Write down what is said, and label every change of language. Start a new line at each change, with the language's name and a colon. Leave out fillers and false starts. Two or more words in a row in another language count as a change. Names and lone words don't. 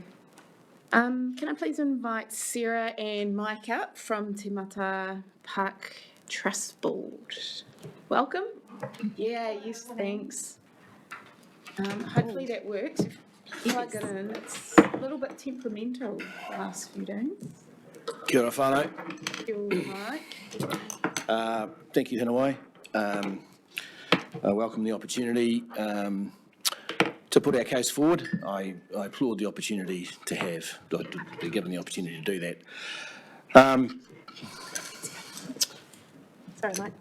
English: Can I please invite Sarah and Mike up from Te Mata Park Trust Board? Welcome. Yeah, yes, thanks. Hopefully that works. Plug it in. It's a little bit temperamental the last few days.
Māori: Kia ora whānau. Kia ora, Mike.
English: Thank you, Hinawai. I welcome the opportunity to put our case forward. I applaud the opportunity to be given the opportunity to do that. Sorry, Mike.